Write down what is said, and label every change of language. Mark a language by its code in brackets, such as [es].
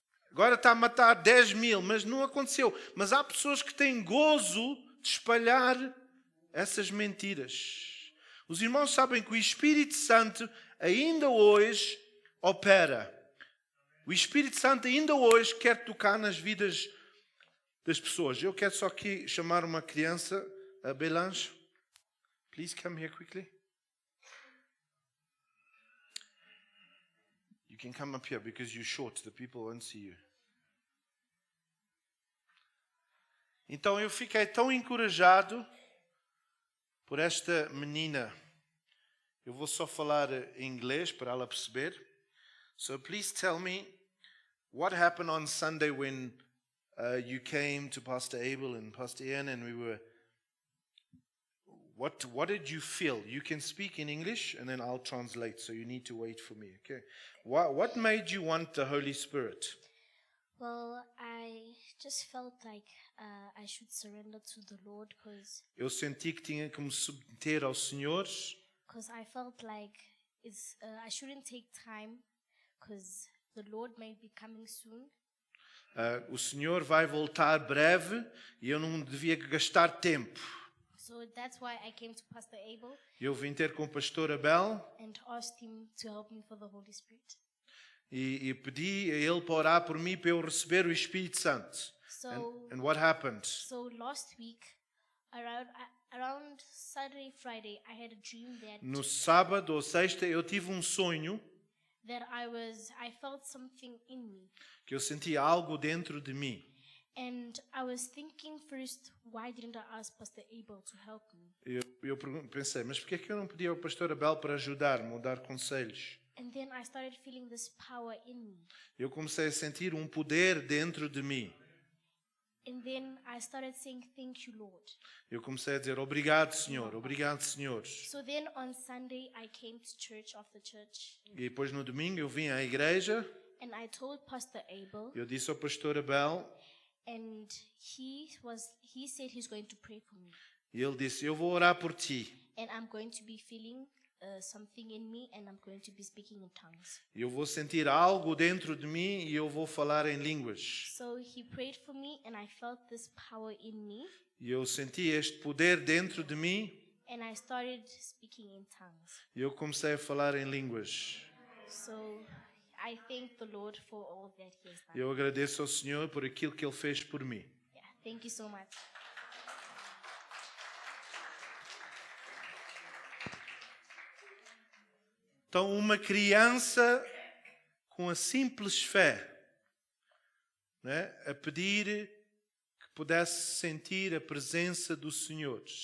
[pt] Agora está a matar 10.000, mas não aconteceu. Mas há pessoas que têm gozo de espalhar essas mentiras. Os irmãos sabem que o Espírito Santo ainda hoje opera. O Espírito Santo ainda hoje quer tocar nas vidas das pessoas. Eu quero só aqui chamar uma criança, a Belange. [en] Please come here quickly. You can come up here because you're short. The people won't see you. [pt] Então eu fiquei tão encorajado por esta menina. Eu vou só falar em inglês para ela perceber. [en] So please tell me what happened on Sunday when you came to Pastor Abel and Pastor Ian and we were... What did you feel? You can speak in English and then I'll translate, so you need to wait for me, okay? What made you want the Holy Spirit? Well, I just felt like I should surrender to the Lord [pt] Eu senti que tinha que me submeter ao Senhor. [en] Because I felt like I shouldn't take time because the Lord may be coming soon. [pt] O Senhor vai voltar breve e eu não devia gastar tempo. [en] So that's why I came to Pastor Abel. [pt] Eu vim ter com o pastor Abel [en] and asked him to help me for the Holy Spirit. [pt] E pedi a ele para orar por mim para eu receber o Espírito Santo. [en] And what happened? So last week, around Saturday, Friday, I had a dream that [pt] No sábado ou sexta eu tive um sonho [en] that I felt something in me. [pt] Que eu senti algo dentro de mim. [en] And I was thinking first, why didn't I ask Pastor Abel to help me? [pt] Eu pensei, mas por que é que eu não pedi ao pastor Abel para ajudar-me, ou dar conselhos? [en] And then I started feeling this power in me. [pt] Eu comecei a sentir um poder dentro de mim. [en] And then I started saying, thank you, Lord. [pt] Eu comecei a dizer, obrigado, Senhor, obrigado, Senhor. [en] So then on Sunday I came to church after church. [pt] E depois no domingo eu vim à igreja. [en] And I told Pastor Abel. [pt] Eu disse ao pastor Abel. [en] And he said he's going to pray for me. [pt] E ele disse, eu vou orar por ti. [en] And I'm going to be feeling something in me and I'm going to be speaking in tongues. [pt] Eu vou sentir algo dentro de mim e eu vou falar em línguas. [en] So he prayed for me and I felt this power in me. [pt] E eu senti este poder dentro de mim. [en] And I started speaking in tongues. [pt] E eu comecei a falar em línguas. [en] So I thank the Lord for all that he has done. [pt] Eu agradeço ao Senhor por aquilo que ele fez por mim. [en] Yeah, thank you so much. [pt] Então, uma criança com a simples fé, né, a pedir que pudesse sentir a presença do Senhor.